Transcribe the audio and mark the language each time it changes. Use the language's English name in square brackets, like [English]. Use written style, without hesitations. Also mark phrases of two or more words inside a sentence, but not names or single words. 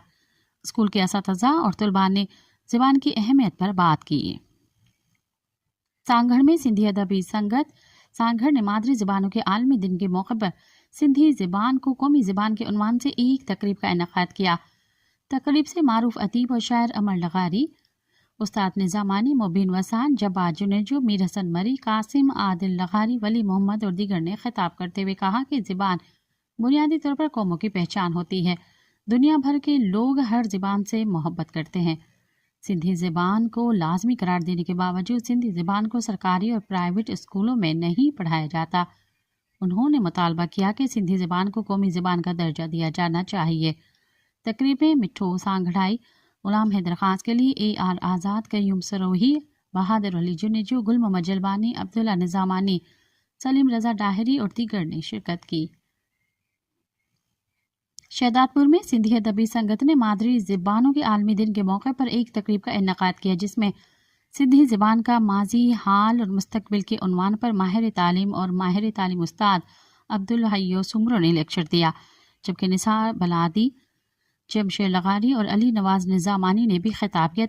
[Urdu] سکول کے اساتذہ اور طلبہ نے زبان کی اہمیت پر بات کی. سانگھڑ میں سندھی ادبی سنگت سانگھڑ نے مادری زبانوں کے عالمی دن کے موقع پر سندھی زبان کو قومی زبان کے عنوان سے ایک تقریب کا انعقاد کیا. تقریب سے معروف ادیب اور شاعر امر لغاری، استاد نظامانی، مبین وسان، جبار جونیجو، میر حسن مری، قاسم عادل لغاری، ولی محمد اور دیگر نے خطاب کرتے ہوئے کہا کہ زبان بنیادی طور پر قوموں کی پہچان ہوتی ہے. دنیا بھر کے لوگ ہر زبان سے محبت کرتے ہیں. سندھی زبان کو لازمی قرار دینے کے باوجود سندھی زبان کو سرکاری اور پرائیویٹ سکولوں میں نہیں پڑھایا جاتا. انہوں نے مطالبہ کیا کہ سندھی زبان کو قومی زبان کا درجہ دیا جانا چاہیے. تقریب میں مٹھو سانگھڑائی غلام حیدر قاسقلی، AR آزاد، قیوم سروہی، بہادر علی جنیجو، گل محمد جلبانی، عبداللہ نظامانی، سلیم رضا ڈاہری اور دیگر نے شرکت کی۔ شہداد پور میں سندھی ادبی سنگت نے مادری زبانوں کے عالمی دن کے موقع پر ایک تقریب کا انعقاد کیا، جس میں سندھی زبان کا ماضی، حال اور مستقبل کے عنوان پر ماہر تعلیم اور ماہر تعلیم استاد عبدالحی سمرو نے لیکچر دیا، جبکہ نثار بلادی، جمشید لغاری اور علی نواز نظامانی نے بھی خطاب کیا۔